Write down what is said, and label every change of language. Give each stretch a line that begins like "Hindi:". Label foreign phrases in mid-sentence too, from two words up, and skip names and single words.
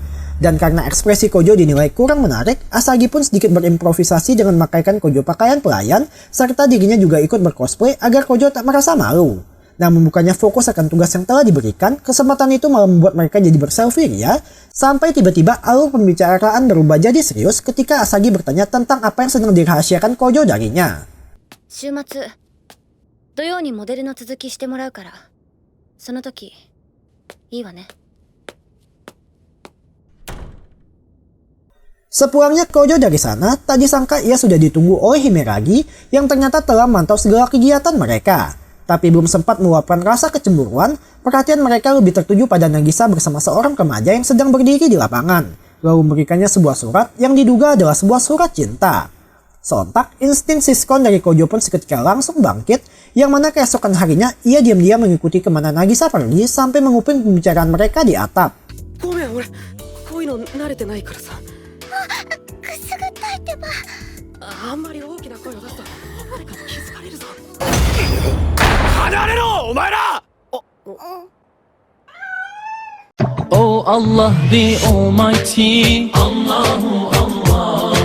Indonesian: Dan karena ekspresi Kojo dinilai kurang menarik, Asagi pun sedikit berimprovisasi dengan memakaikan Kojo pakaian pelayan, serta dirinya juga ikut bercosplay agar Kojo tak merasa malu. Namun bukannya fokus akan tugas yang telah diberikan, kesempatan itu malah membuat mereka jadi berselfie ya. Sampai tiba-tiba alur pembicaraan berubah jadi serius ketika Asagi bertanya tentang apa yang sedang dirahasiakan Kojo darinya.
Japanese: 週末、土曜にモデルの続きしてもらうから、その時、いいわね。
Indonesian: Sepulangnya Kojo dari sana, tak disangka ia sudah ditunggu oleh Himeragi yang ternyata telah memantau segala kegiatan mereka. Tapi belum sempat meluapkan rasa kecemburuan, perhatian mereka lebih tertuju pada Nagisa bersama seorang remaja yang sedang berdiri di lapangan, lalu memberikannya sebuah surat yang diduga adalah sebuah surat cinta. Sontak, insting siskon dari Kojo pun seketika langsung bangkit, yang mana keesokan harinya ia diam-diam mengikuti kemana Nagisa pergi sampai menguping pembicaraan mereka di atap.
Japanese: ごめん俺こういうの慣れてないからさくすぐったいってばあんまり大きな声を出すと誰かに気づかれるぞ離れろお前ら
English: Oh Allah the Almighty,
Arabic: الله الله.